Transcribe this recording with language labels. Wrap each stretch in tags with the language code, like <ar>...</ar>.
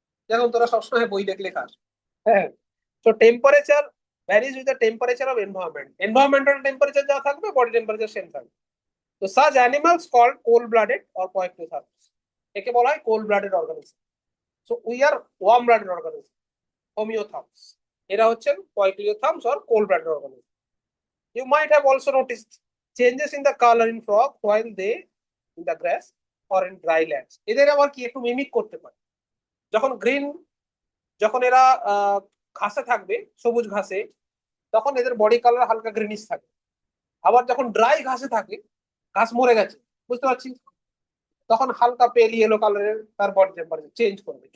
<bn>যেমন তোরা সবসময় বই দেখলে খাস। হ্যাঁ, তো</bn> <en>temperature varies with the temperature of environment,</en> <bn>environmental temperature যা থাকবে বডি টেম্পারেচার সেম থাকবে। তো</bn> <en>such animals called cold blooded or কোয়েকটোসার্স,</en> <bn>একে বলা হয় cold blooded organism.</bn> <en>so we are warm blooded organism,</en> <bn>হোমিওথামস। এরা হচ্ছেন কয়ক্লিওথামস or cold blooded organism.</bn> <en>You might have also noticed changes in the color in frog while they in the grass or in dry lands.</en> <bn>এদের আবার কি একটু mimic করতে পারে। যখন green, যখন এরা ঘাসে থাকবে, সবুজ ঘাসে, তখন এদের বডি কালার হালকা গ্রিনিশ থাকে। আবার যখন ড্রাই ঘাসে থাকে, ঘাস মরে গেছে, বুঝতে পারছি, তখন হালকা পেল ইয়েলো কালারের তার বডি টেম্পারেচার চেঞ্জ করবে।</bn>